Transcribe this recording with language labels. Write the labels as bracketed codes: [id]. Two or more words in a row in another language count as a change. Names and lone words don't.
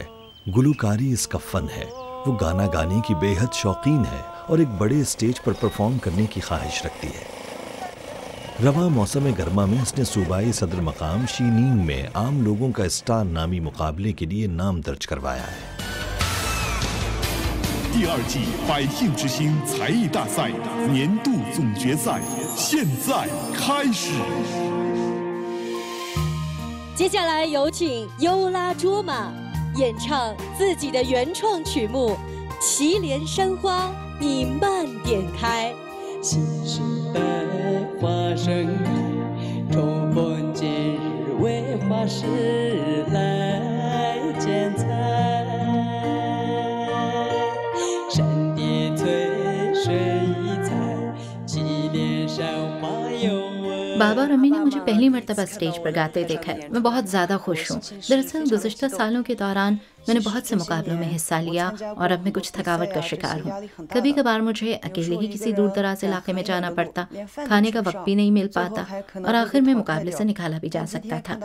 [ur] گلوکاری اس کا فن ہے. وہ گانا گانے کی بےحد شوقین ہے اور ایک بڑے اسٹیج پر پرفارم کرنے کی خواہش رکھتی ہے. رواں موسم گرما میں اس نے صوبائی صدر مقام شننگ میں عام لوگوں کا اسٹار نامی مقابلے کے لیے نام درج کروایا ہے. [zh] 第2季百姓之星才艺大赛年度总决赛现在开始。接下来有请优拉卓玛演唱自己的原创曲目《祁连山花》，你慢点开。新时代花盛开，重逢节日为花市来剪彩。山叠翠水一彩，祁连山花有。 [ur] بابا اور امی نے مجھے پہلی مرتبہ اسٹیج پر گاتے دیکھا ہے. میں بہت زیادہ خوش ہوں۔ دراصل گزشتہ سالوں کے دوران میں نے بہت سے مقابلوں میں حصہ لیا اور اب میں کچھ تھکاوٹ کا شکار ہوں. کبھی کبھار مجھے اکیلے ہی کسی دور دراز علاقے میں جانا پڑتا، کھانے کا وقت بھی نہیں مل پاتا اور آخر میں مقابلے سے نکالا بھی جا سکتا تھا.